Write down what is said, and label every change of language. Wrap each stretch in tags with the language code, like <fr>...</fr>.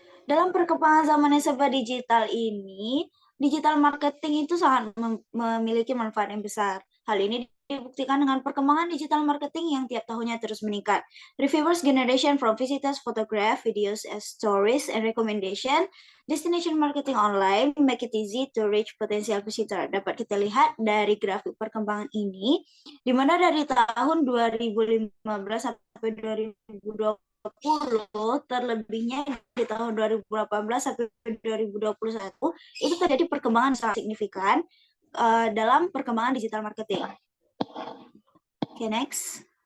<id>Dalam perkembangan zaman yang serba digital ini, digital marketing itu sangat memiliki manfaat yang besar. Hal ini dibuktikan dengan perkembangan digital marketing yang tiap tahunnya terus meningkat.</id> <en>Reviewers generation from visitors, photograph, videos as stories, and recommendation. Destination marketing online make it easy to reach potential visitor.</en> <id>Dapat kita lihat dari grafik perkembangan ini, di mana dari tahun 2015 sampai 2020, terlebihnya di tahun 2018 sampai 2021, itu terjadi perkembangan sangat signifikan dalam perkembangan digital marketing. Oke, next.</id>